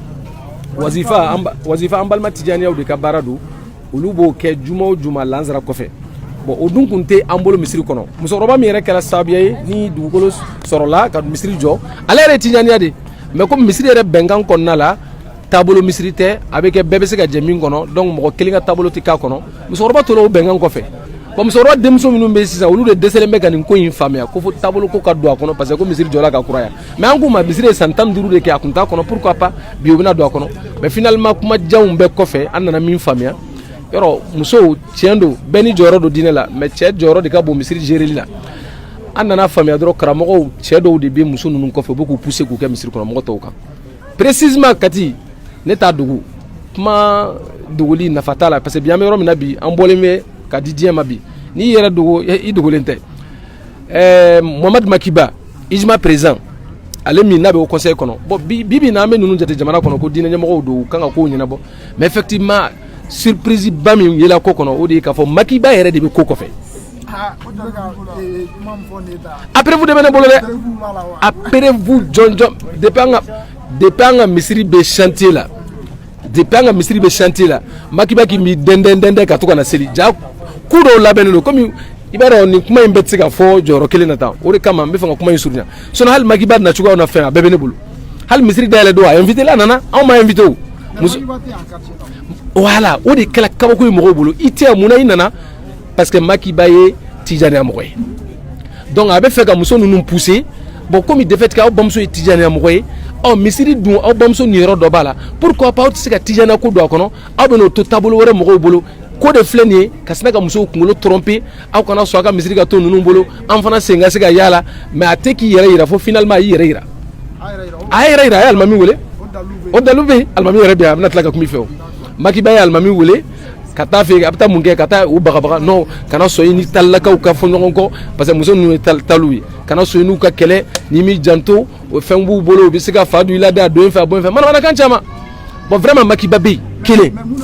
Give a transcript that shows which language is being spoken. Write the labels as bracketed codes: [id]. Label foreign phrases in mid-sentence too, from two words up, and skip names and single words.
[bm] an balima tijaniyaw de ka baara don olu b'o kɛ juma o juma lansara kɔfɛ o dun kun tɛ an bolo misiri kɔnɔ musokɔrɔba min yɛrɛ kɛra sababuya ye ni dugukolo sɔrɔla ka misiri jɔ ale yɛrɛ ye tijaniya de [fr] mais comme [bm] misiri yɛrɛ bɛnkan kɔnɔna la taabolo misiri tɛ a bɛ kɛ bɛɛ bɛ se ka jɛ min kɔnɔ donc mɔgɔ kelen ka taabolo tɛ k'a kɔnɔ musokɔrɔba tora o bɛnkan kɔfɛ musokɔrɔba denmuso minnu bɛ sisan olu de dɛsɛlen bɛ ka nin ko in faamuya ko fo taabolo ko ka don a kɔnɔ [fr] parce que [bm] ko misiri jɔla ka kuraya mais an k'u ma misiri ye san 15 de kɛ a kun t'a kɔnɔ [fr] pourquoi pas [bm] bi o bɛna don a kɔnɔ [fr] mais finalement [bm] kumajanw bɛɛ kɔfɛ an nana min faamuya yɔrɔ musow tiɲɛ don bɛɛ ni jɔyɔrɔ don diinɛ la mais cɛ jɔyɔrɔ de ka bon misiri géreli la an nana faamuya dɔrɔn karamɔgɔw cɛ dɔw de bɛ muso ninnu kɔfɛ u bɛ k'u pousser k'u kɛ misiri kɔnɔ mɔgɔ tɔw kan précisément Kati ne t'a dugu kuma duguli nafa t'a la [fr] parce que [bm] bi an bɛ yɔrɔ min na bi an bɔlen bɛ ka di diɲɛ ma bi n'i yɛrɛ dogo i dogolen tɛ Mohamed Makiba ijma président ale min n'a bɛ o conseil kɔnɔ bon bi na an bɛ ninnu jate jamana kɔnɔ ko diinɛ ɲɛmɔgɔw don u kan ka kow ɲɛnabɔ [fr] mais effectivement surprise [bm] ba min yela ko kɔnɔ o de ye k'a fɔ Makiba yɛrɛ de bɛ ko kɔfɛ [fr] après vous [bm] de bɛ ne bolo dɛ [fr] après vous [bm] jɔn depuis an ka misiri bɛ chantier la Makiba k'i mi dɛndɛn ka to ka na seli ja ku dɔw labɛnnen don komi i b'a dɔn nin kuma in bɛ se ka fɔ jɔyɔrɔ kelen na tan o de kama n bɛ fɛ ka kuma in surunya sinon hali Makiba na cogoyaw na fɛn a bɛɛ bɛ ne bolo hali misiri dayɛlɛ don a invité la nana anw ma invité o voilà o de kɛla kabako ye mɔgɔw bolo i tɛ mun na i nana [fr] parce que [bm] Makiba ye tijaniya mɔgɔ ye donc a bɛ fɛ ka muso ninnu pousser bon komi [fr] de fait que [bm] aw bamuso ye tijaniya mɔgɔ ye misiri dun aw bamuso niyɔrɔ dɔ b'a la pourquoi pas aw tɛ se ka tijaniya ko don a kɔnɔ aw bɛ n'o to taabolo wɛrɛ mɔgɔw bolo ko de filɛ nin ye ka sina ka musow kunkolo tromper aw kana sɔn a ka misiri ka to ninnu bolo an fana sen ka se ka yaala mais a tɛ k'i yɛrɛ yira fo finalement a y'i yɛrɛ yira a ye alimami wele o dalu bɛ yen alimami yɛrɛ bɛ yan a bɛna tila ka kuma i fɛ o Makiba ye alimami wele ka taa fɛ a bɛ taa mun kɛ ka taa u bagabaga non kana sɔn i ni talilakaw ka fɔ ɲɔgɔn kɔ [fr] parce que [bm] muso ninnu ye taliw ye kana sɔn i n'u ka kɛlɛ n'i m'i janto o fɛn b'u bolo u bɛ se ka fa don i la da a don fɛ a bɔ in fɛ manamanakan caman [fr] bon vraiment [bm] Makiba bɛ yen kelen